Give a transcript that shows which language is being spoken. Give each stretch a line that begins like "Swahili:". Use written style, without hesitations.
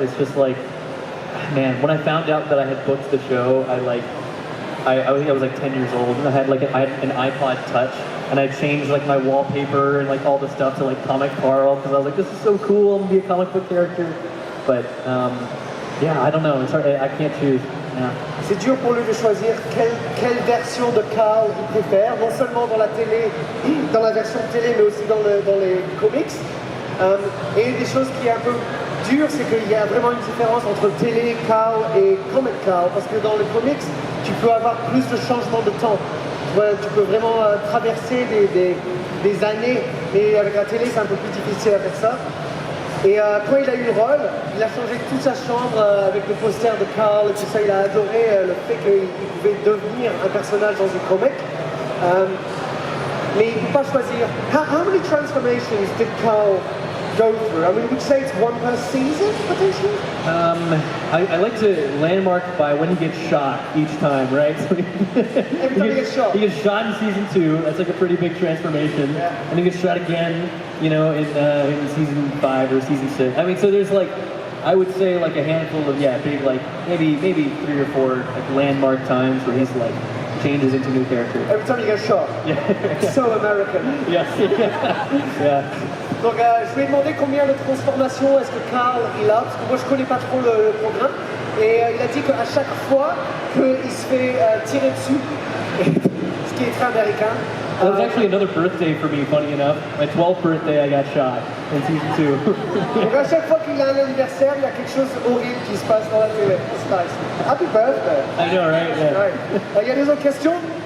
English: It's just like, man, when I found out that I had booked the show, I think I was like 10 years old, and I had an iPod Touch, and I changed, like, my wallpaper and, like, all the stuff to, like, Comic Carl because I was like, this is so cool, I'm gonna be a comic book character. But yeah, I don't know. It's hard. I can't choose. Yeah.
French: C'est dur pour lui de choisir quelle version de Carl il préfère, non seulement dans la télé, dans la version télé, mais aussi dans les comics. Et une des choses qui est un peu dure, c'est qu'il y a vraiment une différence entre télé Carl et comic Carl, parce que dans les comics, tu peux avoir plus de changements de temps. Tu peux vraiment traverser des années, et avec la télé, c'est un peu plus difficile à faire ça. Et quand il a eu le rôle, il a changé toute sa chambre avec le poster de Carl et tout ça. Il a adoré le fait qu'il pouvait devenir un personnage dans une comic. Mais il ne peut pas choisir.
English: How many transformations did Carl go through? I mean, would you say it's one per season, potentially? I like to landmark by when he gets shot each time, right? So Every time he gets shot. He gets shot in season 2. That's like a pretty big transformation. Yeah. And he gets shot again, you know, in season 5 or season 6. I mean, so there's, like, I would say, like, a handful of, big, like, maybe 3 or 4, like, landmark times where he's, like, changes into new character. Every time he gets shot. Yeah. So American. Yes. Yeah.
French: Donc je lui ai demandé combien de transformations est-ce que Carl il a, parce que moi je connais pas trop le programme, et il a dit qu'à chaque fois qu'il se fait tirer dessus, ce qui est très américain.
English: That was actually another birthday for me, funny enough. My 12th birthday I got shot in season 2.
French: Donc à chaque fois qu'il a un anniversaire, il y a quelque chose d'horrible qui se passe dans la télé. C'est nice.
English: Happy birthday. I know, right? Yeah. Right.
French: Il y a des autres questions?